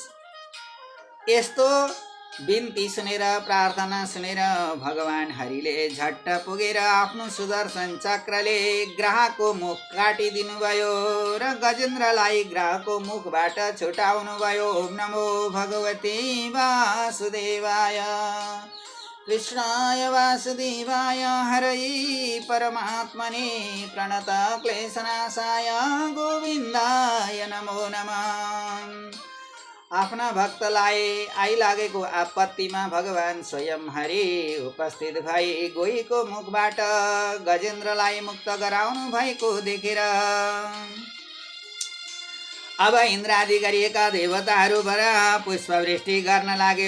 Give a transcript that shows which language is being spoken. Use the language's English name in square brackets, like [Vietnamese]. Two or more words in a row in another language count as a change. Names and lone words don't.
[Nepali] यस्तो बिन्ती सुनेर प्रार्थना सुनेर भगवान हरिले झट्ट पुगेर आफ्नो सुदर्शन चक्रले ग्राहको मुख काटिदिनु भयो र गजेन्द्रलाई ग्राहको मुखबाट छुटाउनु भयो। [Sanskrit] ओम नमो भगवते वासुदेवाय। कृष्णाय वासुदेवाय हरये परमात्मने प्रणत क्लेशनाशाय गोविन्दाय नमो नमः। [Nepali] आफ्ना भक्तलाई आइलागेको आपत्तिमा भगवान स्वयं हरि उपस्थित भई गोहीको मुखबाट गजेन्द्रलाई मुक्त गराउनु भएको देखेर अब इन्द्रादि गरिएका देवताहरूबाट पुष्पवृष्टि गर्न लागे।